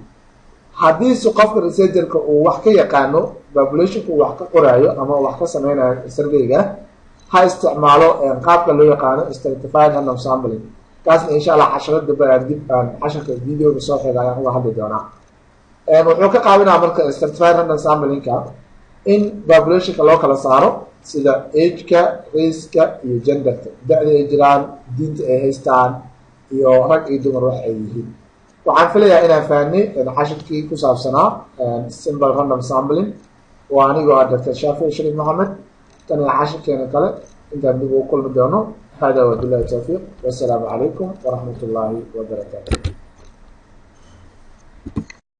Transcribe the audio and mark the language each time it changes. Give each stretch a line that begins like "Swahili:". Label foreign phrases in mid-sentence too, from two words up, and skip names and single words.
Somali: haddiise qofka researcherka uu wax ka yaqaano populationku uu wax ka qoraayo ama wax ka sameynayo surveyga ha isticmaalo qaabka loo yaqaano
English: stratified random sampling
Somali: kaasna
Arabic: إن شاء الله
Somali: casharada baan dib aan casharka videoga soo xiga ayaan uga hadli doonaa wuxuu ka caawinaa marka
English: stratified random sampling-
Somali: ka in populationka loo kala saaro sida age-ka, race-ka iyo gender-ka, da-da ay jiraan, diinta ay haystaan iyo rag iyo dumar wax ay yihiin. waxaan filayaa inaan fahnay casharkii ku saabsanaa
English: simple random sampling
Somali: oo anigoo ah Dr. Shafie Sharif Mohamed. tan iyo casharkeena kale intaan dib ugu kulmi doono. hada
Arabic: وبالله التوفيق، والسلام عليكم ورحمة الله وبركاته.